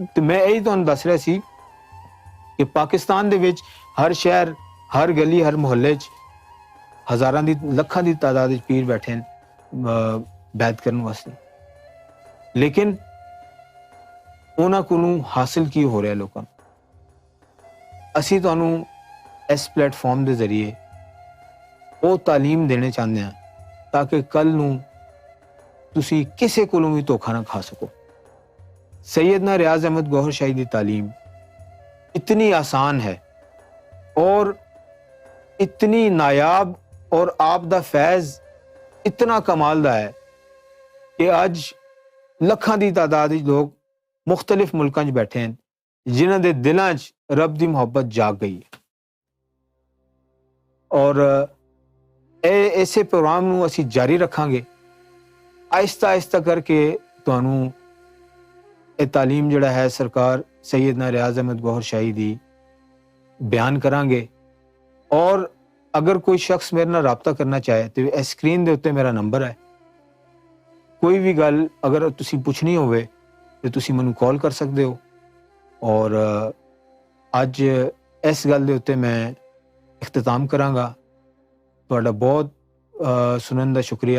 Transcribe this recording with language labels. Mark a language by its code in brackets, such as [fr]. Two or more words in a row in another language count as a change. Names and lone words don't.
[pa] ਤੇ ਮੈਂ ਇਹੀ ਤੁਹਾਨੂੰ ਦੱਸ ਰਿਹਾ ਸੀ ਕਿ ਪਾਕਿਸਤਾਨ ਦੇ ਵਿੱਚ ਹਰ ਸ਼ਹਿਰ, ਹਰ ਗਲੀ, ਹਰ ਮੁਹੱਲੇ 'ਚ ਹਜ਼ਾਰਾਂ ਦੀ, ਲੱਖਾਂ ਦੀ ਤਾਦਾਦ ਵਿੱਚ ਪੀਰ ਬੈਠੇ ਨੇ ਬੈਤ ਕਰਨ ਵਾਸਤੇ। ਲੇਕਿਨ ਉਹਨਾਂ ਕੋਲੋਂ ਹਾਸਿਲ ਕੀ ਹੋ ਰਿਹਾ ਲੋਕਾਂ ਨੂੰ? ਅਸੀਂ ਤੁਹਾਨੂੰ اس پلیٹ فارم دے ذریعے وہ تعلیم دینے چاہتے ہیں تاکہ کل نوں تسی کسے کولوں بھی دھوکھا نہ کھا سکو۔ سیدنا ریاض احمد گوہر شاہی دی تعلیم اتنی آسان ہے اور اتنی نایاب اور آپ دا فیض اتنا کمال دا ہے کہ اج لکھاں دی تعداد وچ لوگ مختلف ملکاں 'چ بیٹھے ہیں جنہاں دے دلاں 'چ رب دی محبت جاگ گئی ہے۔ اور ایسے پروگرام نوں اسی جاری رکھاں گے، آہستہ آہستہ کر کے تانوں یہ تعلیم جڑا ہے سرکار سیدنا ریاض احمد گوہر شاہی دی بیان کران گے۔ اور اگر کوئی شخص میرے نال رابطہ کرنا چاہے تو اسکرین دے اوتے میرا نمبر ہے، کوئی بھی گل اگر تسی پوچھنی ہوئے تو تسی مینوں کال کر سکدے ہو۔ اور اج اس گل دے اوتے میں اختتام کراں گا۔ تہاڈا بہت سنن دا شکریہ۔